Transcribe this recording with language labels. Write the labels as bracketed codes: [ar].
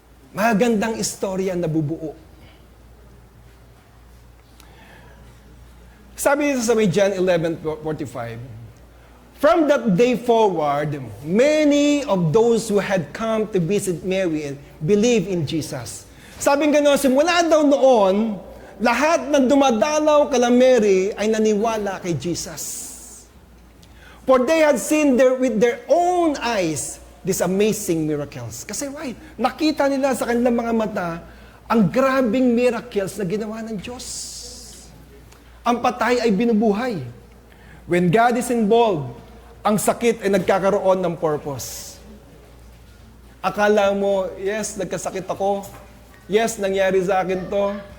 [tl] Magandang istorya na nabubuo. Sabi dito sa may [en] John 11:45, from that day forward, many of those who had come to visit Mary believed in Jesus. [tl] Sabi nga no, simula daw noon, lahat ng dumadalaw kala Mary ay naniwala kay Jesus. [en] For they had seen with their own eyes these amazing miracles. [tl] Kasi why? Nakita nila sa kanilang mga mata ang grabing miracles na ginawa ng Diyos. Ang patay ay binubuhay. [en] When God is involved, [tl] ang sakit ay nagkakaroon ng purpose. Akala mo, yes, nagkasakit ako. Yes, nangyari sa akin to.